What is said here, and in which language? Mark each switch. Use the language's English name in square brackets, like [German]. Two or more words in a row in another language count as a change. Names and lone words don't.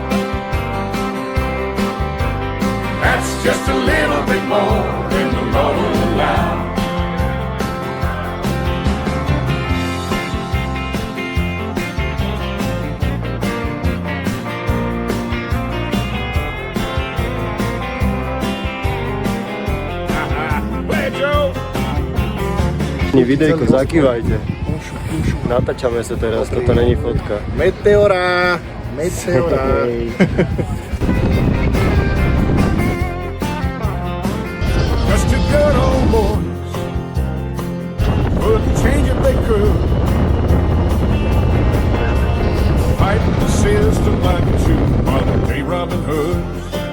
[English] That's just a little bit more than the law will allow. Hey Joe! [Slovak] Videjko, zakývajte. Natáčame sa teraz, toto není fotka. Meteora! [English] Just two good old boys wouldn't change if they could. Fighting the system like a Jew, modern day Robin Hoods.